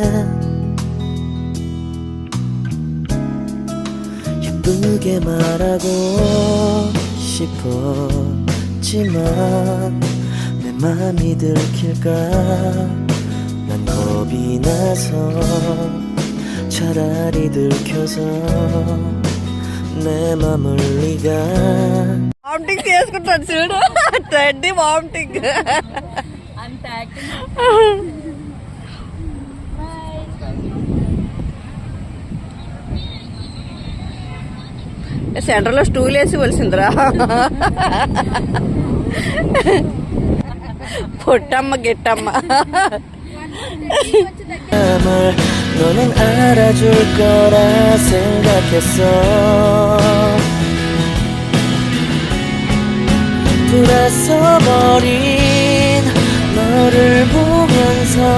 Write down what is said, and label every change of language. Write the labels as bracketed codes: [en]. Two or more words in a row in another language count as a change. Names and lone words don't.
[ko] 예쁘게 말하고 싶었지만 내 맘이 들킬까 난 겁이 나서 차라리 들켜서 내 맘을 네가 [te] వామిటింగ్ చేసుకుంటాడు చూడు. టెడ్డీ వామిటింగ్. సెంటర్లో స్టూల్ వేసి వలిసిందిరా. పొట్టమ్మ గిట్టమ్మ. [ko] 너는 알아줄 거라 생각했어 불에서 버린 너를 보면서